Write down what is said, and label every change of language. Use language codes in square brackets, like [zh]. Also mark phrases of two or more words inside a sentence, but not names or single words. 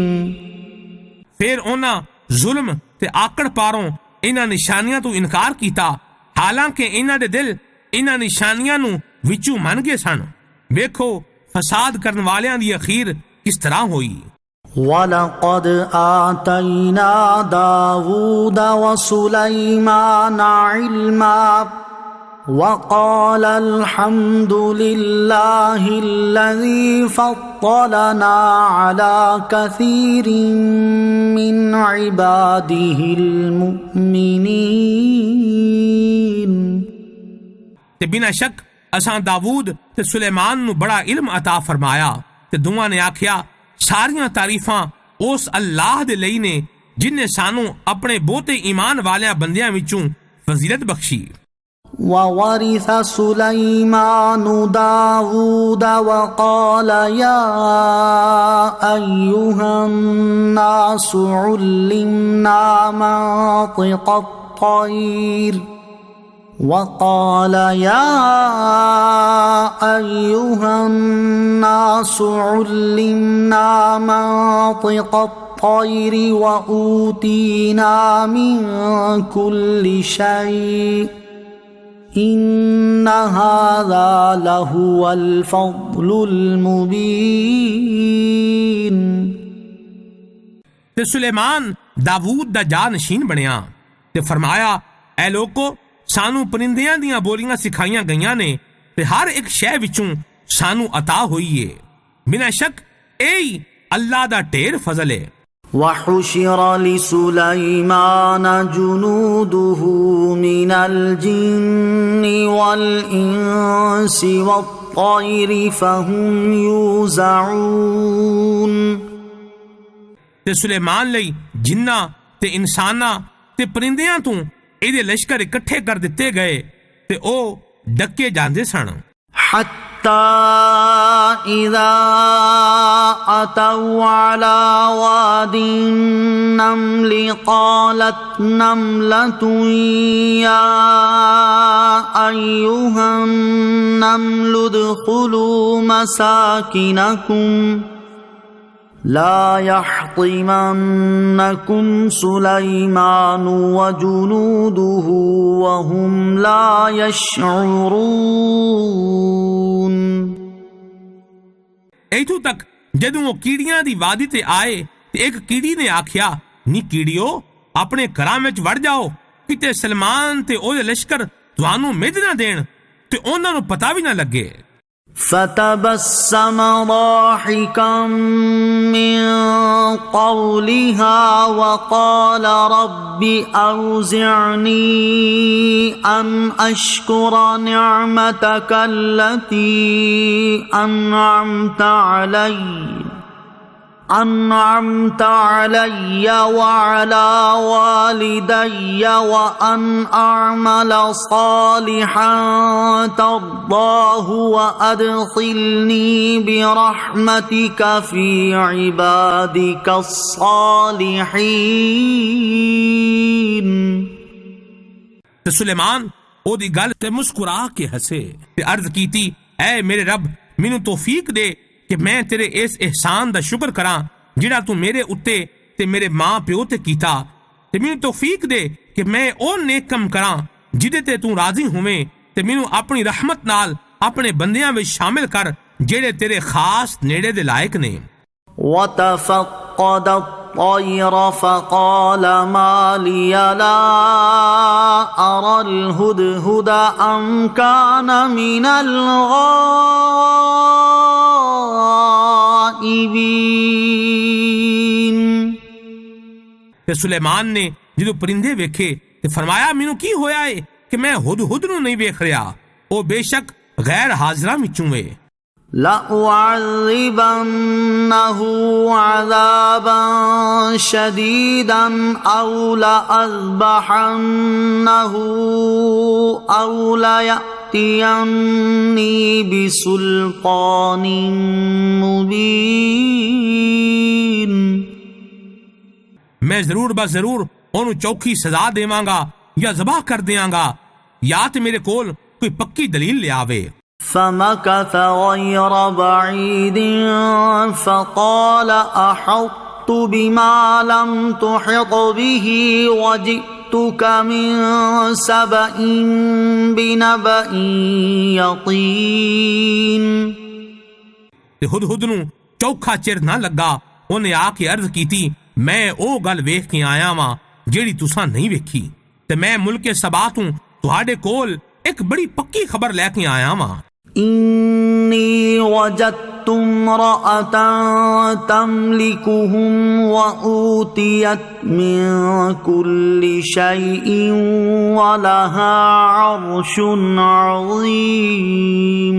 [pa] پھر انہاں ظلم تے آکڑ پاروں انہاں نشانیاں تو انکار کیتا، حالانکہ انہاں دے دل انہاں نشانیاں نو وچوں من گئے سن. ویکھو فساد کرن والیاں دی اخیر کس طرح ہوئی. [ar] وَلَقَدْ آتَيْنَا دَاوُودَ وَسُلَيْمَانَ عِلْمًا وَقَالَ الْحَمْدُ لِلَّهِ الَّذِي فَضَّلَنَا عَلَى كَثِيرٍ مِّنْ عِبَادِهِ الْمُؤْمِنِينَ. [pa] تے بنا شک اساں داود تے سلیمان نو بڑا علم عطا فرمایا تے دوواں نے آکھیا ساریاں تعریفاں اس اللہ دے لئی نے جن نے سانو اپنے بہتے ایمان والیاں بندیاں وچوں فضیلت بخشی. [ar] وَوَرِثَ سُلَيْمَانُ دَاوُودَ وَقَالَ يَا أَيُّهَا النَّاسُ عُلِّمْنَا مَنطِقَ الطَّيْرِ وَقَالَ يَا أَيُّهَا النَّاسُ عُلِّمْنَا مَنطِقَ الطَّيْرِ وَأُوتِينَا مِن كُلِّ شَيْءٍ إِنَّ هَذَا لَهُوَ الْفَضْلُ الْمُبِينُ. [pa] تے سلیمان داود دا جانشین بنیا تے فرمایا اے لوکو سانو پرندیاں دیاں بولیاں سکھائیاں گئیاں نے تے ہر ایک شے وچوں سانو عطا ہوئی ہے. بنا شک اے اللہ دا ڈھیر فضل ہے. [ar] وَحُشِرَ لِسُلَيْمَانَ جُنُودُهُ مِنَ الْجِنِّ وَالْإِنسِ وَالطَّيْرِ فَهُمْ يُوزَعُونَ. [pa] تے سلیمان لئی جناں تے انساناں ਤੇ ਪਰਿੰਦਿਆਂ ਤੋਂ ਇਹਦੇ ਲਸ਼ਕਰ ਇਕੱਠੇ ਕਰ ਦਿੱਤੇ ਗਏ ਤੇ ਉਹ ਡੱਕੇ ਜਾਂਦੇ ਸਨ। [ar] حتى إذا أتوا على واد النمل قالت نملة يا أيها النمل ادخلوا مساكنكم لا يحطمنكم سليمان وجنوده وهم لا يشعرون۔ [pa] ਇੱਥੋਂ ਤੱਕ ਜਦੋਂ ਉਹ ਕੀੜੀਆਂ ਦੀ ਵਾਦੀ ਤੇ ਆਏ ਤੇ ਇੱਕ ਕੀੜੀ ਨੇ ਆਖਿਆ, ਨੀ ਕੀੜਿਓ, ਆਪਣੇ ਘਰਾਂ ਵਿੱਚ ਵੜ ਜਾਓ, ਕਿਤੇ ਸਲਮਾਨ ਤੇ ਉਹਦੇ ਲਸ਼ਕਰ ਤੁਹਾਨੂੰ ਮਿਧ ਨਾ ਦੇਣ ਤੇ ਉਹਨਾਂ ਨੂੰ ਪਤਾ ਵੀ ਨਾ ਲੱਗੇ۔ [ar] فتبسم ضاحكا من قولها وقال رب أوزعني أن أشكر نعمتك التي أنعمت علي وعلى والدي وأن أعمل صالحا ترضاه وأدخلني برحمتك في عبادك الصالحين۔ [pa] ਤੇ ਸੁਲੇਮਾਨ ਉਹਦੀ ਗੱਲ ਤੇ ਮੁਸਕਰਾ ਕੇ ਹੱਸੇ ਤੇ ਅਰਜ਼ ਕੀਤੀ, ਐ ਮੇਰੇ ਰੱਬ, ਮੈਨੂੰ ਤੌਫੀਕ ਦੇ ਕਿ ਮੈਂ ਤੇਰੇ ਇਸ ਇਹਸਾਨ ਦਾ ਸ਼ੁਕਰ ਕਰਾਂ ਜਿਹੜਾ ਤੂੰ ਮੇਰੇ ਉੱਤੇ ਤੇ ਮੇਰੇ ਮਾਂ ਪਿਓ ਤੇ ਕੀਤਾ, ਤੇ ਮੈਨੂੰ ਤੌਫੀਕ ਦੇ ਕਿ ਮੈਂ ਉਹ ਨੇਕ ਕੰਮ ਕਰਾਂ ਜਿਹਦੇ ਤੇ ਤੂੰ ਰਾਜ਼ੀ ਹੋਵੇਂ, ਤੇ ਮੈਨੂੰ ਆਪਣੀ ਰਹਿਮਤ ਨਾਲ ਆਪਣੇ ਬੰਦਿਆਂ ਵਿੱਚ ਸ਼ਾਮਿਲ ਕਰ ਜਿਹੜੇ ਤੇਰੇ ਖਾਸ ਨੇੜੇ ਦੇ ਲਾਇਕ ਨੇ۔ [ar] وتفقد الطير فقال ما لي لا أرى الهدهد أم كان من الغائبين۔ [pa] ਤੇ ਸੁਲੇਮਾਨ ਨੇ ਜਦੋਂ ਪਰਿੰਦੇ ਵੇਖੇ ਤੇ ਫਰਮਾਇਆ, ਮੈਨੂੰ ਕੀ ਹੋਇਆ ਏ ਕਿ ਮੈਂ ਹੁਦਹੁਦ ਨੂੰ ਨਹੀਂ ਵੇਖ ਰਿਹਾ, ਉਹ ਬੇਸ਼ੱਕ ਗੈਰ ਹਾਜ਼ਰਾਂ ਵਿੱਚੋਂ ਏ۔ [ar] لأعذبنه عذابا شديدا أو لأذبحنه أو ليأتيني بسلطان مبين۔ [pa] میں ضرور بس ضرور ਉਹਨੂੰ ਚੌਖੀ ਸਜ਼ਾ ਦੇਵਾਂਗਾ ਜਾਂ ਜ਼ਬਾਹ ਕਰ ਦਿਆਂਗਾ, ਜਾਂ ਤੇ ਮੇਰੇ ਕੋਲ ਕੋਈ ਪੱਕੀ ਦਲੀਲ ਲਿਆਵੇ۔ [ar] فمكث غير بعيد فقال أحطت بما لم تحط به وجئتك من سبأ بنبأ يقين۔ [pa] ਤੇ ਹੁਦਹੁਦ ਨੂੰ ਚੌਖਾ ਚਿਰ ਨਾ ਲੱਗਾ, ਉਹਨੇ ਆ ਕੇ ਅਰਜ਼ ਕੀਤੀ, ਮੈਂ ਉਹ ਗੱਲ ਵੇਖ ਕੇ ਆਇਆ ਵਾਂ ਜਿਹੜੀ ਤੁਸਾਂ ਨਹੀਂ ਵੇਖੀ, ਤੇ ਮੈਂ ਮੁਲਕੇ ਸਬਾ ਤੋਂ ਤੁਹਾਡੇ ਕੋਲ ਇੱਕ ਬੜੀ ਪੱਕੀ ਖਬਰ ਲੈ ਕੇ ਆਇਆ ਵਾਂ۔ [ar] إني وجدت امرأة تملكهم وأوتيت من كل شيء ولها عرش عظيم۔